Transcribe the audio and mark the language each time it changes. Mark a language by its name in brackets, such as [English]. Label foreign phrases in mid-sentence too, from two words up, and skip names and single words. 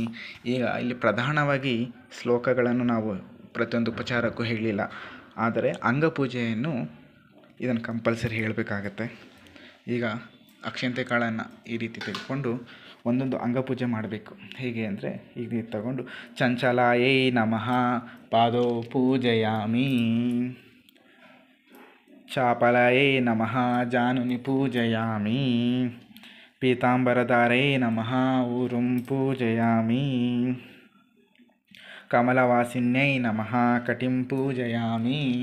[Kannada] ಈಗ ಇಲ್ಲಿ ಪ್ರಧಾನವಾಗಿ ಶ್ಲೋಕಗಳನ್ನು ನಾವು ಪ್ರತಿಯೊಂದು ಉಪಚಾರಕ್ಕೂ ಹೇಳಲಿಲ್ಲ, ಆದರೆ ಅಂಗಪೂಜೆಯನ್ನು ಇದನ್ನು ಕಂಪಲ್ಸರಿ ಹೇಳಬೇಕಾಗತ್ತೆ. ಈಗ ಅಕ್ಷಂತೆ ಕಾಳನ್ನು ಈ ರೀತಿ ತೆಗೆದುಕೊಂಡು ಒಂದೊಂದು ಅಂಗಪೂಜೆ ಮಾಡಬೇಕು. ಹೇಗೆ ಅಂದರೆ ಈಗ ತಗೊಂಡು [Sanskrit] ಚಂಚಲಾಯೈ ನಮಃ ಪಾದೋ ಪೂಜಯಾಮಿ. ಚಾಪಲಾಯೈ ನಮಃ ಜಾನುನಿ ಪೂಜಯಾಮಿ. ಪೀತಾಂಬರಧಾರೈ ನಮಃ ಊರುಂ ಪೂಜಯಾಮಿ. ಕಮಲವಾಸಿನ್ಯೈ ನಮಃ ಕಟಿಂ ಪೂಜಯಾಮಿ.